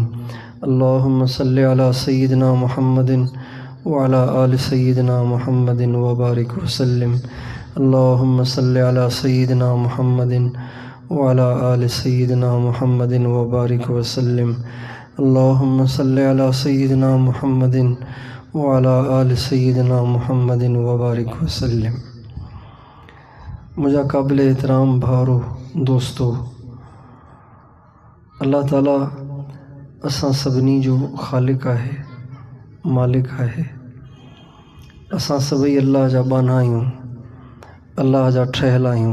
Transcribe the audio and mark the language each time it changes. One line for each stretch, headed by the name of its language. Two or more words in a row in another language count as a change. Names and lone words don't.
Arabic: اللهم صل على سيدنا محمد وعلى آل سيدنا محمد وبارك وسلم اللهم صل على سيدنا محمد وعلى آل سيدنا محمد وبارك وسلم اللهم صل على سيدنا محمد وعلى آل سيدنا محمد وبارك وسلم.
Sindhi: मुझा काबिल एहतराम भारो दोस्तों, अल्लाह ताला असां सभिनी जो ख़ालिक आहे, मालिक आहे। असां सभई अल्लाह जा बाना आहियूं, अल्लाह जा ठहियल आहियूं।